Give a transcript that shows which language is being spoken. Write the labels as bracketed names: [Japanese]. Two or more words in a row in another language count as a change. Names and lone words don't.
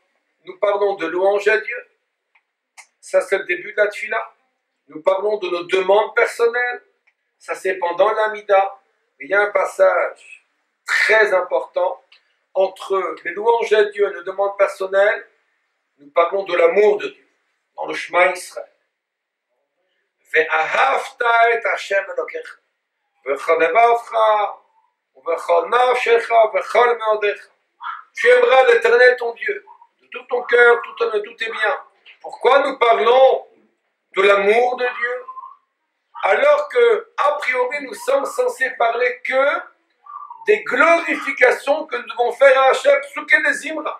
[French] Nous parlons de louange à Dieu. Ça, c'est le début de la tefila. Nous parlons de nos demandes personnelles. Ça, c'est pendant l'amida. Mais il y a un passage très important entre les louanges à Dieu et nos demandes personnelles. Nous parlons de l'amour de Dieu dans le Shema Israël. [Hebrew] ואהבת את השם אלהיך בכל לבבך ובכל נפשך ובכל מאדך. [French] Tu aimeras l'Éternel ton Dieu de tout ton cœur, tout tes biens. Pourquoi nous parlons de l'amour de Dieu alors que, a priori, nous sommes censés parler que des glorifications que nous devons faire à Hachem, Psuké des Zimra.